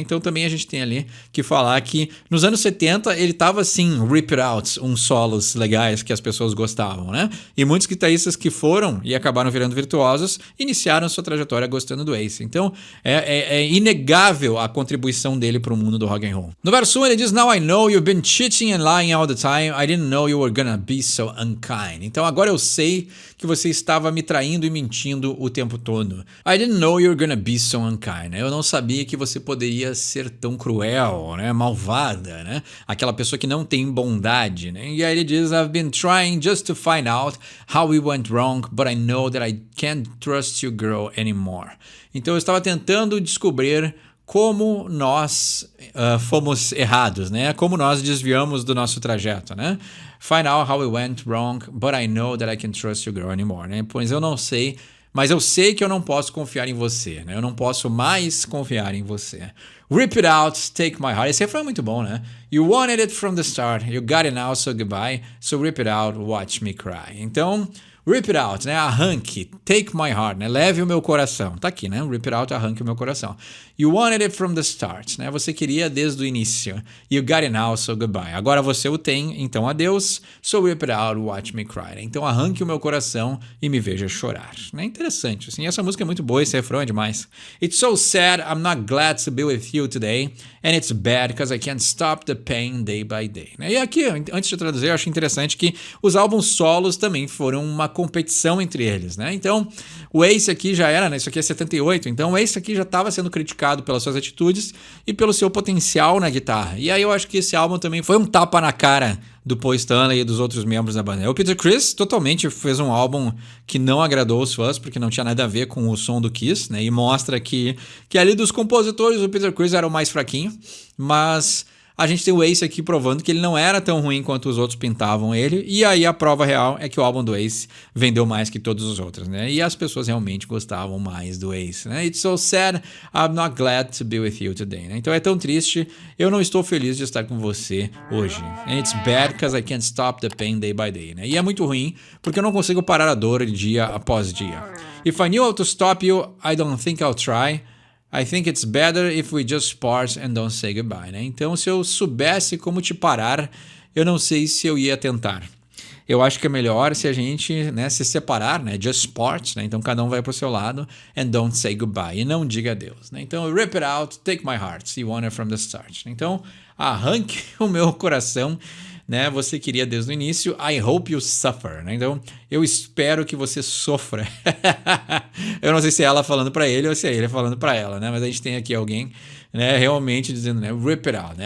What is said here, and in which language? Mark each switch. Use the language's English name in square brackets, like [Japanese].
[Portuguese] Então também a gente tem ali que falar que nos anos 70 ele tava assim, Rip It Out, uns solos legais que as pessoas gostavam, né? E muitos guitarristas que foram e acabaram virando virtuosos iniciaram sua trajetória gostando do Ace. Então é inegável a contribuição dele para o mundo do rock and roll. No verso 1 ele diz: [English] Now I know you've been cheating and lying all the time. I didn't know you were gonna be so unkind. [Portuguese] Então agora eu sei que você estava me traindo e mentindo o tempo todo. [English] I didn't know you were gonna be so unkind. [Portuguese] Eu não sabia que você poderia ser tão cruel, né? Malvada, né? Aquela pessoa que não tem bondade, né? E aí ele diz: [English] I've been trying just to find out how we went wrong, but I know that I can't trust you, girl, anymore. [Portuguese] Então eu estava tentando descobrir como nós fomos errados, né? Como nós desviamos do nosso trajeto, né? [English] Find out how we went wrong, but I know that I can't trust you, girl, anymore, né? [Portuguese] Pois eu não sei, mas eu sei que eu não posso confiar em você, né? Eu não posso mais confiar em você. [English] Rip it out, take my heart. [Portuguese] Esse refrão é muito bom, né? [English] You wanted it from the start, you got it now, so goodbye. So rip it out, watch me cry. Então, rip it out, né? [Portuguese] Arranque, [English] take my heart, né? [Portuguese] Leve o meu coração. Tá aqui, né? [English] Rip it out, [Portuguese] arranque o meu coração. [English] You wanted it from the start, né? [Portuguese] Você queria desde o início. [English] You got it now, so goodbye. [Portuguese] Agora você o tem, então adeus. [English] So rip it out, watch me cry. Né? [Portuguese] Então arranque o meu coração e me veja chorar. É interessante, assim. Essa música é muito boa, esse refrão é demais. [English] It's so sad, I'm not glad to be with you today. And it's bad because I can't stop the pain day by day. [Portuguese] E aqui, antes de traduzir, eu acho interessante que os álbuns solos também foram uma competição entre eles, né? Então, o Ace aqui já era, né? Isso aqui é 78, então o Ace aqui já estava sendo criticado pelas suas atitudes e pelo seu potencial na guitarra. E aí eu acho que esse álbum também foi um tapa na cara do Paul Stanley e dos outros membros da banda. O Peter Criss totalmente fez um álbum que não agradou os fãs, porque não tinha nada a ver com o som do Kiss, né? E mostra que ali dos compositores o Peter Criss era o mais fraquinho, mas a gente tem o Ace aqui provando que ele não era tão ruim quanto os outros pintavam ele, e aí a prova real é que o álbum do Ace vendeu mais que todos os outros, né? E as pessoas realmente gostavam mais do Ace, né? [English] It's so sad, I'm not glad to be with you today, né? [Portuguese] Então é tão triste, eu não estou feliz de estar com você hoje. [English] And it's bad because I can't stop the pain day by day, né? [Portuguese] E é muito ruim porque eu não consigo parar a dor dia após dia. [English] If I knew how to stop you, I don't think I'll try. I think it's better if we just part and don't say goodbye, né? [Portuguese] Então, se eu soubesse como te parar, eu não sei se eu ia tentar. Eu acho que é melhor se a gente, né, se separar, né? [English] Just part, [Portuguese] né? Então, cada um vai pro seu lado [English] and don't say goodbye. [Portuguese] E não diga adeus, né? [English] Então, rip it out, take my heart, see you wanted from the start. [Portuguese] Então, arranque o meu coração, né? Você queria desde o início. [English] I hope you suffer, [Portuguese] né? Então, eu espero que você sofra. Eu não sei se é ela falando para ele ou se é ele falando para ela, né? Mas a gente tem aqui alguém, né, realmente dizendo, né, [English] rip it out, [Portuguese] né?